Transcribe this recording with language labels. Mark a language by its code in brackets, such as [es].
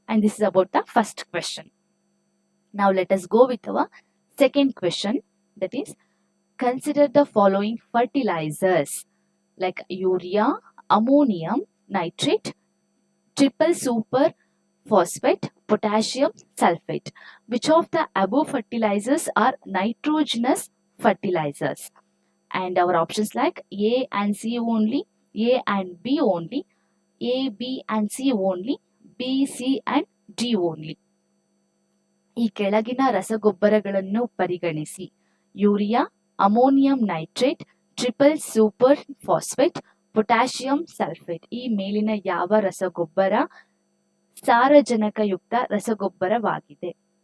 [en] And this is about the first question. ನಾವು let us go with our second question, that is consider the following fertilizers like urea, ammonium nitrate, triple super phosphate, potassium sulfate. Which of the above fertilizers are nitrogenous fertilizers? And our options like A and C only, A and B only, A, B and C only, B, C and D only. [kn] ಈ ಕೆಳಗಿನ ರಸಗೊಬ್ಬರಗಳನ್ನು ಪರಿಗಣಿಸಿ. Urea, ammonium nitrate, triple super phosphate, potassium sulphate. ಈ ಮೇಲಿನ ಯಾವ ರಸಗೊಬ್ಬರ ಸಾರಜನಕಯುಕ್ತ ರಸಗೊಬ್ಬರವಾಗಿದೆ?